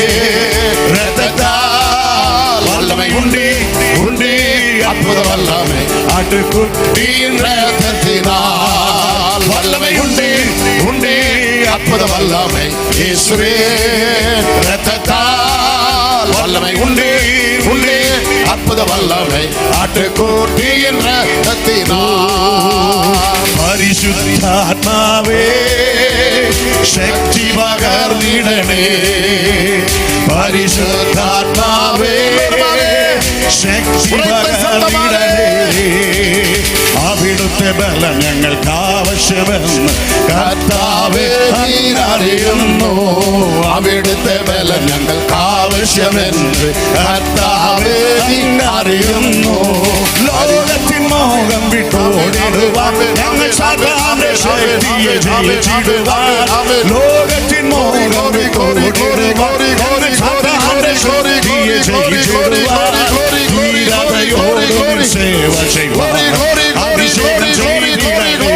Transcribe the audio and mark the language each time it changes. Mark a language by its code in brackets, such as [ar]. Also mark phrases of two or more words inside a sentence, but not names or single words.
[ta] இரத்தத்தால் வல்லமை உண்டு உண்டு, அற்புத வல்லமை ஆட்டுக்குட்டியின் இரத்தத்தினால் வல்லமை உண்டு உண்டு, அற்புத வல்லமை இயேசுவே இரத்தத்தால் வல்லமை உண்டு உண்டு, அற்புத வல்லமை ஆட்டுக்குட்டியின் இரத்தத்தினால், பரிசுத்தாத்மாவே சக்தி பகர்ந்திடனே, [ml] பரிசுத்தாத்மாவே ശക്തി പകർന്നിടണേ, അവിടുത്തെ ബലം ഞങ്ങൾക്ക് ആവശ്യമെന്ന് കർത്താവേ അറിയുന്നു, അവിടുത്തെ ബലം ഞങ്ങൾക്ക് ആവശ്യമെന്ന് കർത്താവേ അറിയുന്നു, ലോകത്തിൻ മോഹം വിട്ടോടിടുവാൻ ഞങ്ങൾ സാധാരണ ശക്തിയെ ജയിച്ചിടുവാൻ, ലോകത്തിൻ മോഹം വിട്ടോടിടുവാൻ സാധാരണ ശക്തിയെ ജയിച്ചിടുവാൻ, ധീരതയോടും സേവ ചെയ്യുവാൻ അഭിഷേകം ചെയ്തിടണേ,